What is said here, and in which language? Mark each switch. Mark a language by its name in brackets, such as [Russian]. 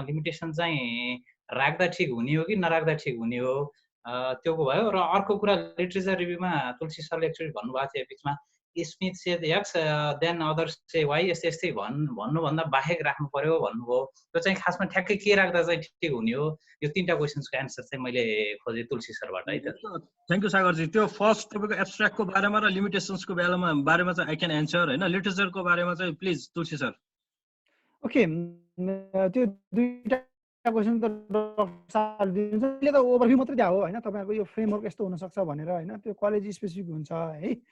[Nepali] Limitation चाहिँ राख्दा ठिक हुने हो कि नराख्दा ठिक हुने हो, त्योको भयो। र अर्को कुरा लिटरेचर रिभ्यूमा तुलसी सरले एकचोटि भन्नुभएको थियो बिचमा, [English] Smith said X then others say Y, [Nepali] यस्तै भन्नुभन्दा बाहेक राख्नु पर्यो भन्नुभयो। त्यो चाहिँ खासमा ठ्याक्कै के राख्दा चाहिँ ठिक हुने हो? यो तीनटा क्वेसन्सको एन्सर चाहिँ मैले खोजेँ तुलसी सरबाट है। थ्याङ्क यू सागरजी। त्यो फर्स्ट तपाईँको एब्स्ट्र्याक्टको बारेमा र लिमिटेसन्सको बारेमा चाहिँ [English] I can answer [Nepali] होइन। लिटरेचरको बारेमा चाहिँ प्लिज तुलसी सर। ओके, त्यो दुईटा क्वेसन त डक्टर साहब दिनुहुन्छ, त्यसले त ओभरभ्यू मात्रै दिएको हो होइन, तपाईँहरूको यो फ्रेमवर्क यस्तो हुनसक्छ भनेर होइन, त्यो कलेज स्पेसिफिक हुन्छ है।